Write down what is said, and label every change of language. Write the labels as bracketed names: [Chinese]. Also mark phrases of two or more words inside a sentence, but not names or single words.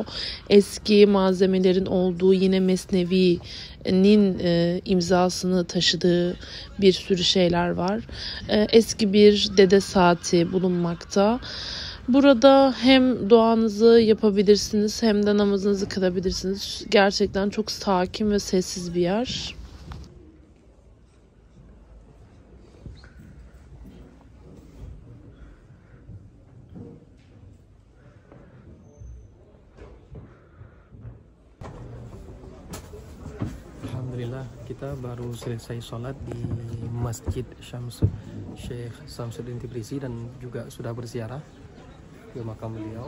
[Turkish] Eski malzemelerin olduğu, yine Mesnevi'nin imzasını taşıdığı bir sürü şeyler var. Eski bir dede saati bulunmakta. Burada hem duanızı yapabilirsiniz hem de namazınızı kılabilirsiniz. Gerçekten çok sakin ve sessiz bir yer. [Indonesian] Alhamdulillah, kita baru selesai sholat di Masjid Syekh Samsuddin Tibrizi dan juga sudah berziarah ke makam beliau.